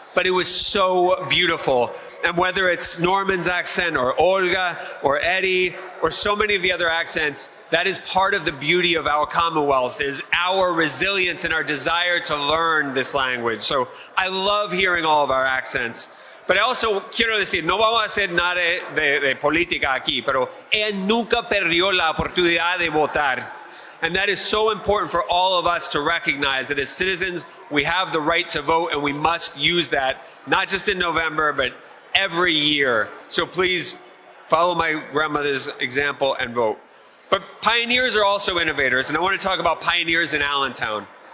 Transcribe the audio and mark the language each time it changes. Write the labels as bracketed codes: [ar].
[en] But it was so beautiful. And whether it's Norman's accent or Olga or Eddie or so many of the other accents, that is part of the beauty of our Commonwealth, is our resilience and our desire to learn this language. So I love hearing all of our accents. [es] Pero [en] also [es] quiero decir, no vamos a hacer nada de política aquí, pero ella nunca perdió la oportunidad de votar. [en] And that is so important for all of us to recognize that as citizens, we have the right to vote and we must use that, not just in November, but every year. So please follow my grandmother's example and vote. But pioneers are also innovators, and I want to talk about pioneers in Allentown.